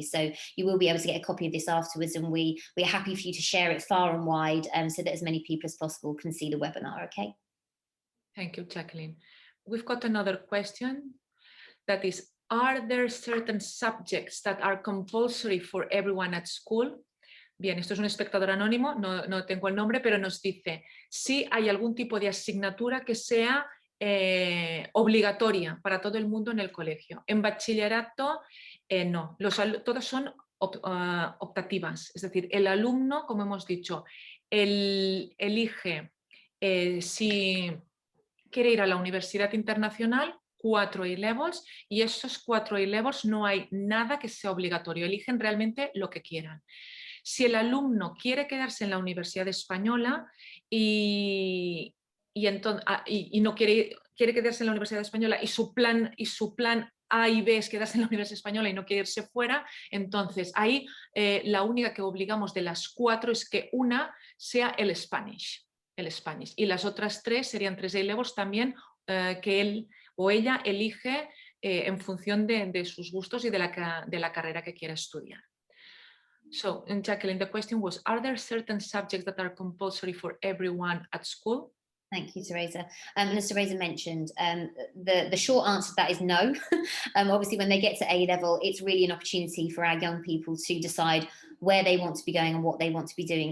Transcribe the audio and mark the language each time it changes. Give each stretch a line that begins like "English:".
English: So you will be able to get a copy of this afterwards, and we're happy for you to share it far and wide, so that as many people as possible can see the webinar, okay? Thank you, Jacqueline. We've got another question that is, are there certain subjects that are compulsory for everyone at school?
Spanish: Bien, esto es un espectador anónimo, no tengo el nombre, pero nos dice si hay algún tipo de asignatura que sea obligatoria para todo el mundo en el colegio. En bachillerato, no, todas son optativas, es decir, el alumno, como hemos dicho, elige si quiere ir a la universidad internacional, 4 A-levels, y esos 4 A-levels no hay nada que sea obligatorio, eligen realmente lo que quieran. Si el alumno quiere quedarse en la Universidad Española y no quiere quedarse en la Universidad Española y su plan A y B es quedarse en la Universidad Española y no quiere irse fuera, entonces ahí la única que obligamos de las 4 es que una sea el Spanish. Y las otras 3 serían 3 A-levels también que él o ella elige en función de sus gustos y de la carrera que quiera estudiar.
English: So, Jacqueline, the question was, are there certain subjects that are compulsory for everyone at school? Thank you, Teresa. As Teresa mentioned, the short answer to that is no. Obviously, when they get to A-level, it's really an opportunity for our young people to decide where they want to be going and what they want to be doing.